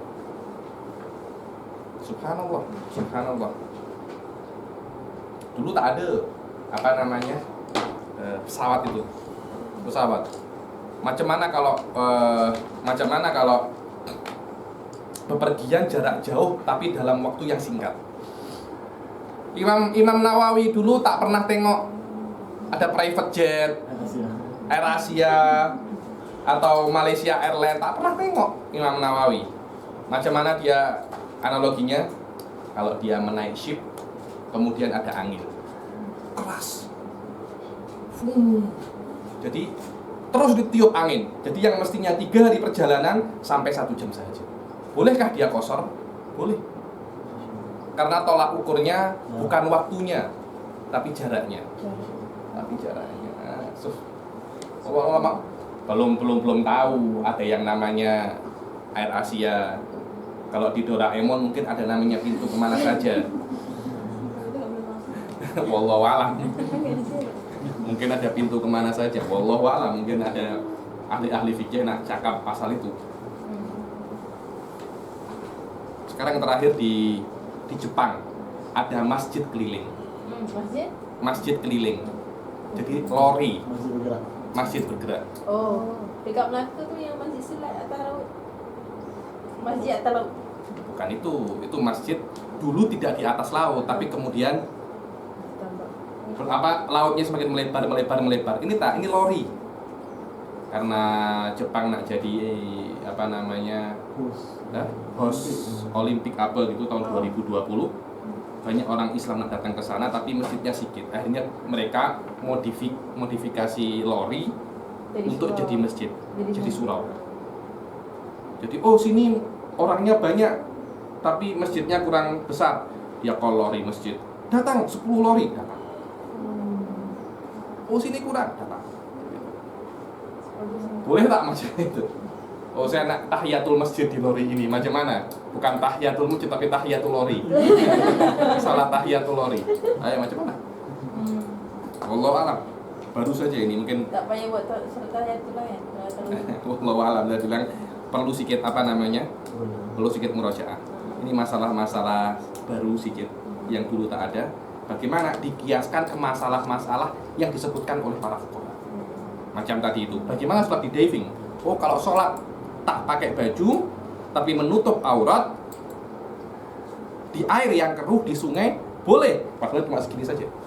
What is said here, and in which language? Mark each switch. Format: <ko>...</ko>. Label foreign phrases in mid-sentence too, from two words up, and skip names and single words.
<ms>Subhanallah. Dulu tak ada pesawat. Macam mana kalau bepergian jarak jauh tapi dalam waktu yang singkat? Imam Nawawi dulu tak pernah tengok ada</ms> <en>private jet,</en> <ms>AirAsia atau Malaysia Airlines, tak pernah tengok Imam Nawawi. Macam mana dia analoginya? Kalau dia menaik ship, kemudian ada angin keras, jadi terus ditiup angin. Jadi yang mestinya 3 hari perjalanan sampai 1 jam saja. Bolehkah dia kosor? Boleh. Karena tolak ukurnya bukan waktunya, tapi jaraknya. Ulama belum tahu ada yang namanya AirAsia. Kalau di Doraemon mungkin ada namanya pintu kemana saja.</ms> <ar>Wallahu a'lam.</ar> <ms>Mungkin ada pintu kemana saja.</ms> <ar>Wallahu a'lam.</ar> <ms>Mungkin ada ahli-ahli fikih nak cakap pasal itu. Sekarang terakhir di Jepang ada masjid keliling. Masjid keliling. Jadi lori. Masjid bergerak. Oh, dekat Melaka tu yang masjid silat atas laut. Masjid atas laut. Bukan itu masjid dulu tidak di atas laut, tapi kemudian lautnya semakin melebar. Ini lori. karena Jepang nak jadi apa namanya host Olimpik apa gitu tahun 2020, banyak orang Islam nak datang ke sana tapi masjidnya sedikit. Akhirnya mereka modifikasi lori untuk jadi masjid, jadi surau. Jadi sini orangnya banyak tapi masjidnya kurang besar. Ya kalau lori masjid datang 10 lori datang. Sini kurang datang. Boleh tak macam itu? Saya nak tahiyatul masjid di lori ini. Macam mana? Bukan tahiyatul masjid tapi tahiyatul lori. Salah tahiyatul lori. Ayo macam mana?</ms> <ar>Wallahu alam.</ar> <ms>Baru saja ini mungkin Tak payah buat surat tahiyatul lah ya.</ms> <ar>wallahu alam.</ar> <ms>Dia bilang perlu sedikit apa namanya? Perlu sedikit murajaah. Ini masalah-masalah baru sedikit yang dulu tak ada. Bagaimana dikiaskan ke masalah-masalah yang disebutkan oleh para fuqaha. Macam tadi itu, bagaimana sholat di diving? Kalau sholat tak pakai baju tapi menutup aurat di air yang keruh di sungai boleh, padahal cuma segini saja.</ms>